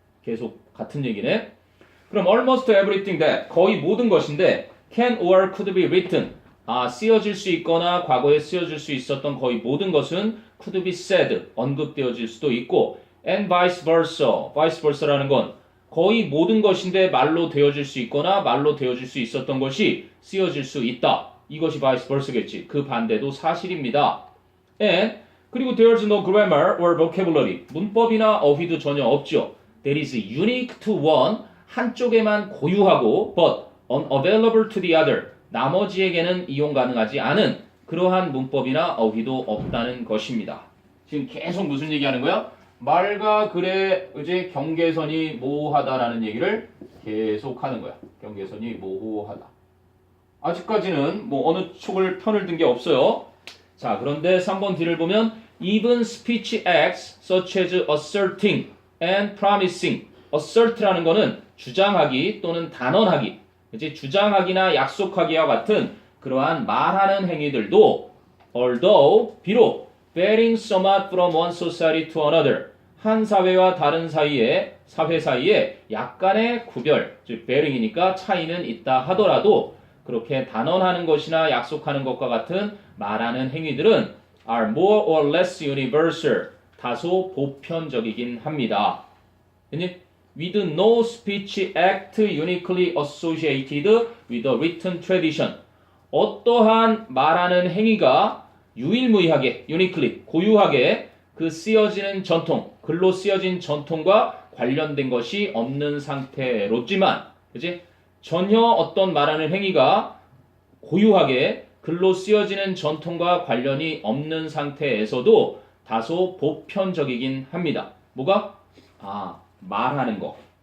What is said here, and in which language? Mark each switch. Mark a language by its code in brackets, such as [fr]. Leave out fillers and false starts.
[ko] 계속 같은 얘기네. 그럼 [en] almost everything that [ko] 거의 모든 것인데 [en] can or could be written [ko] 쓰여질 수 있거나 과거에 쓰여질 수 있었던 거의 모든 것은 [en] could be said [ko] 언급되어질 수도 있고 [en] and vice versa [ko] 라는 건 거의 모든 것인데 말로 되어질 수 있거나 말로 되어질 수 있었던 것이 쓰여질 수 있다. 이것이 vice versa겠지. 그 반대도 사실입니다. [en] and [ko] 그리고 [en] there's no grammar or vocabulary [ko] 문법이나 어휘도 전혀 없죠. [en] That is unique to one [ko] 한쪽에만 고유하고 [en] but unavailable to the other [ko] 나머지에게는 이용 가능하지 않은 그러한 문법이나 어휘도 없다는 것입니다. 지금 계속 무슨 얘기하는 거야? 말과 글의 이제 경계선이 모호하다라는 얘기를 계속 하는 거야. 경계선이 모호하다. 아직까지는 뭐 어느 쪽을 편을 든 게 없어요. 자, 그런데 3번 뒤를 보면 [en] even speech acts such as asserting and promising. [ko] assert라는 거는 주장하기 또는 단언하기. 그치? 주장하기나 약속하기와 같은 그러한 말하는 행위들도 [en] although [ko] 비록 [en] varying somewhat from one society to another [ko] 한 사회와 다른 사회 사이에 약간의 구별, 즉 varying이니까 차이는 있다 하더라도 그렇게 단언하는 것이나 약속하는 것과 같은 말하는 행위들은 [en] are more or less universal [ko] 다소 보편적이긴 합니다. [en] with no speech act uniquely associated with a written tradition. [ko] 어떠한 말하는 행위가 유일무이하게, uniquely, 고유하게 그 쓰여지는 전통, 글로 쓰여진 전통과 관련된 것이 없는 상태로지만, 그치? 전혀 어떤 말하는 행위가 고유하게 글로 쓰여지는 전통과 관련이 없는 상태에서도 다소 보편적이긴 합니다. 뭐가? 말하는 거.